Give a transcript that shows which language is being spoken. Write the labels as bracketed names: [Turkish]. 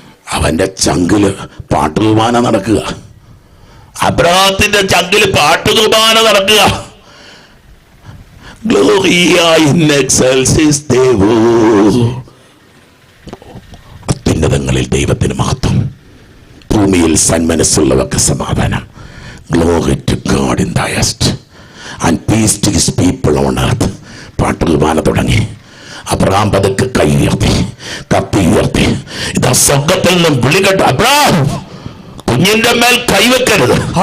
[Malayalam] അവന്റെ ചങ്കില് പാട്ടുകുർബാന നടക്കുക. അബ്രഹാത്തിന്റെ ചങ്കില് പാട്ടുകുർബാന നടക്കുക. [Latin] Gloria in excelsis Deo. [Malayalam] അത്യുന്നതങ്ങളിൽ ദൈവത്തിന് മഹത്വം, ഭൂമിയിൽ സന്മനസ്സുള്ളവർക്ക് സമാധാനം. [English] Glory to God in the highest and peace to his people on earth. [Malayalam] പാട്ടുകുർബാന തുടങ്ങി. അബ്രഹാം പതുക്കെ കൈ ഉയർത്തി, കത്തി ഉയർത്തി. ഇതാ സ്വർഗ്ഗത്തിൽ നിന്നും വിളി കേട്ടു, അബ്രഹാം കുഞ്ഞിന്റെ മേൽ കൈവെക്കരുത്.